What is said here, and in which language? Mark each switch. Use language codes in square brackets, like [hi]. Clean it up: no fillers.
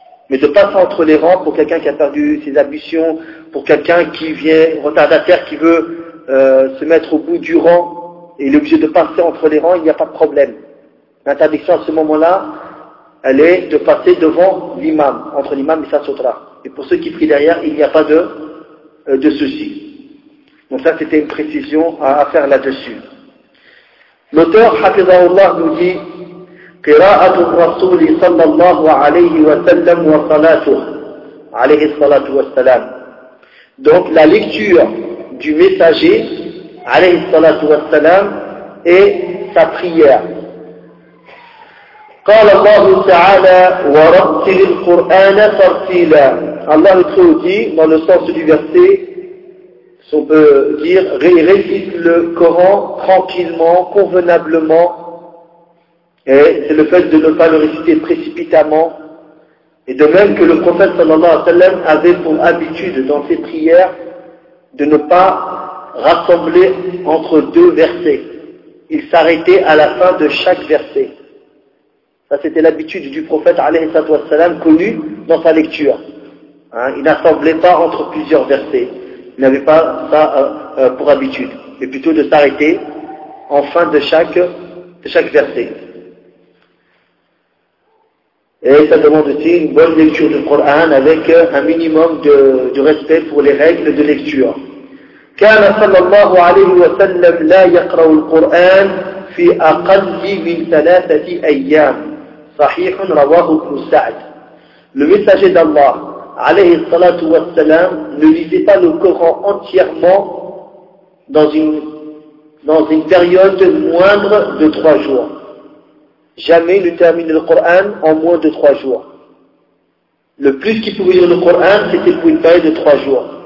[fr] Mais de passer entre les rangs pour quelqu'un qui a perdu ses ablutions, pour quelqu'un qui vient retardataire, qui veut se mettre au bout du rang, et il est obligé de passer entre les rangs, il n'y a pas de problème. L'interdiction à ce moment-là, elle est de passer devant l'imam, entre l'imam et sa sutra. Et pour ceux qui prient derrière, il n'y a pas de souci. Donc ça, c'était une précision à faire là-dessus. L'auteur, Hafizahullah, nous dit [ar] قراءة الرسول صلى الله عليه وسلم وصلاته عليه الصلاة والسلام. [fr] Donc la lecture du messager [ar] عليه الصلاة والسلام [fr] et sa prière. [ar] قال الله تعالى ورتل القرآن ترتيلا. [fr] Allah le traduit dans le sens du verset, si on peut dire, récite le Coran tranquillement, convenablement. Et c'est le fait de ne pas le réciter précipitamment. Et de même que le prophète [ar] sallallahu alayhi wa sallam [fr] avait pour habitude dans ses prières de ne pas rassembler entre deux versets. Il s'arrêtait à la fin de chaque verset. Ça c'était l'habitude du prophète [ar] alayhi wa sallam [fr] connu dans sa lecture. Hein, il n'assemblait pas entre plusieurs versets. Il n'avait pas ça pour habitude. Mais plutôt de s'arrêter en fin de chaque verset. Et ça demande aussi une bonne lecture du Coran avec un minimum de respect pour les règles de lecture. [ar] كان صلى الله عليه وسلم لا يقرأ القرآن في أقل من ثلاثة أيام. صحيح رواه ابن سعد. [fr] Le messager d'Allah, [ar] عليه الصلاة والسلام, [fr] ne lisait pas le Coran entièrement dans une période moindre de 3 jours. Jamais ne termine le Coran en moins de 3 jours. Le plus qu'il pouvait lire le Coran, c'était pour une période de 3 jours.